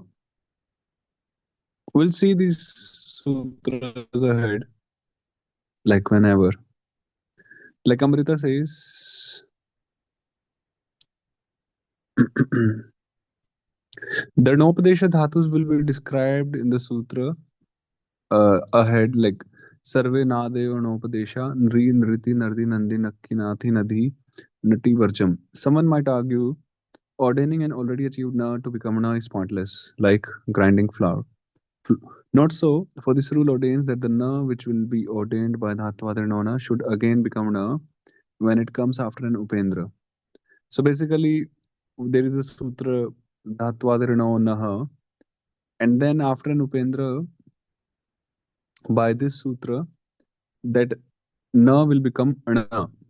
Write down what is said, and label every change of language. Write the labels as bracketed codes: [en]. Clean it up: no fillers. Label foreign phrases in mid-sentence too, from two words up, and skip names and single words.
[en] We'll see these sutras ahead, like whenever. Like Amrita says, the Nopadesha dhatus will be described in the sutra ahead, like [sa] Sarve Nadeyo Nopadesha, Nri Nriti Nardi Nandi Nakki Nathi Nadhi Nati Varcham. [en] Someone might argue ordaining an already achieved na to become na is pointless, like grinding flour. Not so, for this rule ordains that the na which will be ordained by Dhattvadrinona should again become na when it comes after an Upendra. So basically, there is a sutra Dhattvadrinona, and then after an Upendra, by this sutra, that na will become ana.